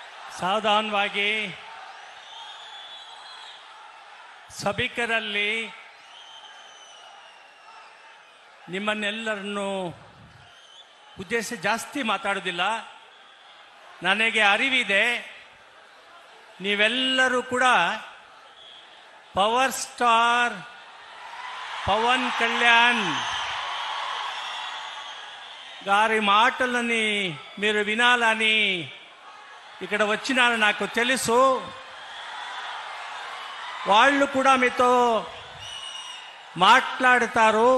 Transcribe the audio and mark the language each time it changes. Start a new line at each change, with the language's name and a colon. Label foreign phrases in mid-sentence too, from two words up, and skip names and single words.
Kannada: ಸಾವಧಾನವಾಗಿ ಸಭಿಕರಲ್ಲಿ ನಿಮ್ಮನ್ನೆಲ್ಲರನ್ನು ಉದ್ದೇಶ ಜಾಸ್ತಿ ಮಾತಾಡೋದಿಲ್ಲ. ನನಗೆ ಅರಿವಿದೆ, ನೀವೆಲ್ಲರೂ ಕೂಡ
Telugu: పవర్ స్టార్ పవన్ కళ్యాణ్ గారి మాటలని మీరు వినాలని ఇక్కడ వచ్చినారు. నాకు తెలుసు వాళ్ళు కూడా మీతో మాట్లాడతారు.